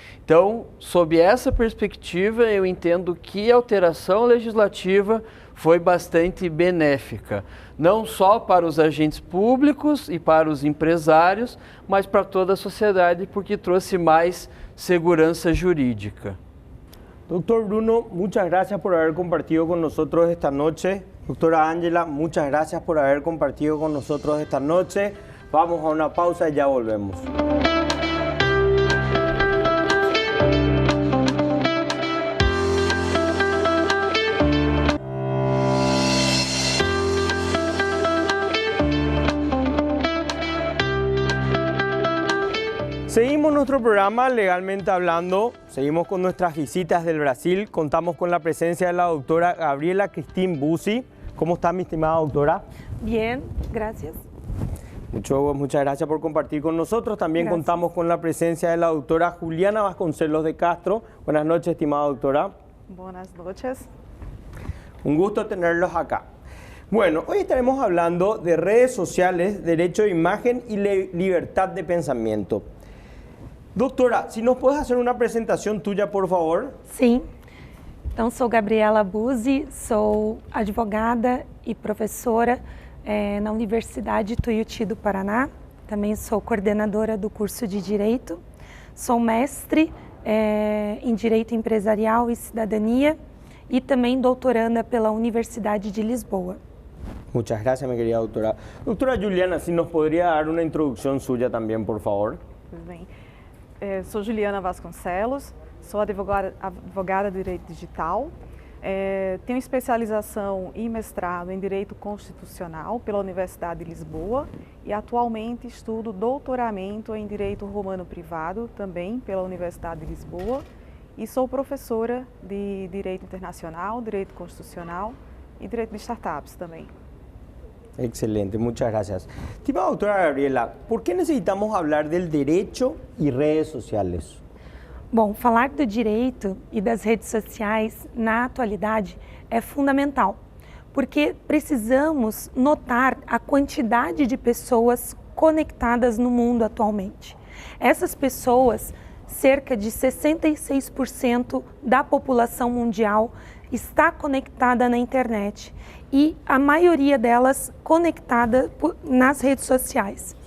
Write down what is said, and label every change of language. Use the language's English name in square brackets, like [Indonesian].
[Portuguese] Então, sob essa perspectiva, eu entendo que a alteração legislativa foi bastante benéfica, não só para os agentes públicos e para os empresários, mas para toda a sociedade, porque trouxe mais segurança jurídica. [Spanish] Doctor Bruno, muchas gracias por haber compartido con nosotros esta noche. Doctora Ángela, muchas gracias por haber compartido con nosotros esta noche. Vamos a una pausa y ya volvemos. Seguimos nuestro programa Legalmente Hablando, seguimos con nuestras visitas del Brasil, contamos con la presencia de la doctora Gabriela Cristín Busi. ¿Cómo está, mi estimada doctora? Bien, gracias. Muchas gracias por compartir con nosotros. También Gracias. contamos con la presencia de la doctora Juliana Vasconcelos de Castro. Buenas noches, estimada doctora. Buenas noches. Un gusto tenerlos acá. Bueno, hoy estaremos hablando de redes sociales, derecho de imagen y libertad de pensamiento. Doutora, se nos puedes hacer [Portuguese] uma apresentação [Spanish] tuya, por favor? [Portuguese] Sim. Então, sou Gabriela Busi, sou advogada e professora na Universidade Tuiuti do Paraná. Também sou coordenadora do curso de Direito. Sou mestre em Direito Empresarial e Cidadania e também doutoranda pela Universidade de Lisboa. [Spanish] Muchas gracias, mi querida doctora. Doctora Juliana, se nos [Portuguese] poderia dar uma introdução [Spanish] suya também, por favor? [Portuguese] Tudo bem. Sou Juliana Vasconcelos, sou advogada de Direito Digital, tenho especialização e mestrado em Direito Constitucional pela Universidade de Lisboa e atualmente estudo doutoramento em Direito Romano Privado, também pela Universidade de Lisboa, e sou professora de Direito Internacional, Direito Constitucional e Direito de Startups também. [Spanish] Excelente, muchas gracias. Estimada doctora Gabriela, ¿por qué necesitamos hablar del derecho y redes sociales? [Portuguese] Bom, falar do direito e das redes sociais na atualidade é fundamental, porque precisamos notar a quantidade de pessoas conectadas no mundo atualmente. Essas pessoas, cerca de 66% da população mundial está conectada na internet e a maioria delas conectada nas redes sociais,